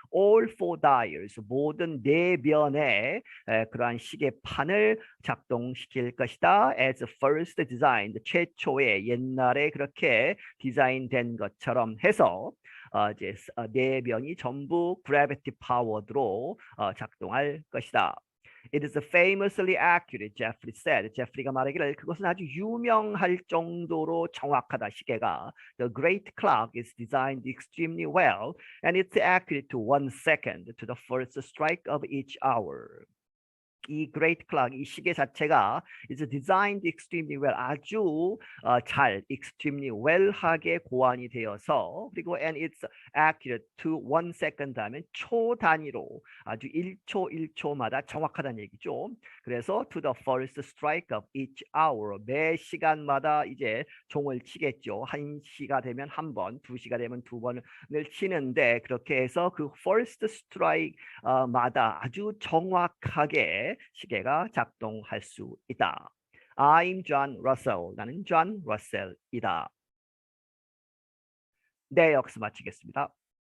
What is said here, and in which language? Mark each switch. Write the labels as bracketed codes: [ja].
[en] All four dials [ko] 모든 네 변의 그러한 시계판을 작동시킬 것이다. [en] As first designed [ko] 최초의 옛날에 그렇게 디자인된 것처럼 해서 이제 네 변이 전부 [en] gravity powered [ko] 로 작동할 것이다. [en] It is famously accurate, Jeffrey said. [ko] 제프리가 말하기를 그것은 아주 유명할 정도로 정확하다. 시계가 [en] The great clock is designed extremely well, and it's accurate to 1 second to the first strike of each hour. [ko] 이 great clock, 이 시계 자체가 [en] is designed extremely well, [ko] 아주 잘, [en] extremely well [ko] 하게 고안이 되어서 그리고 [en] and it's accurate to 1 second [ko] 하면 초 단위로 아주 1초 1초마다 정확하다는 얘기죠. 그래서 [en] to the first strike of each hour, [ko] 매 시간마다 이제 종을 치겠죠. 1시가 되면 한 번, 2시가 되면 두 번을 치는데 그렇게 해서 그 [en] first strike [ko] 마다 아주 정확하게 시계가 작동할 수 있다. [en] I'm John Russell. [ko] 나는 John Russell이다. 네, 여기서 마치겠습니다.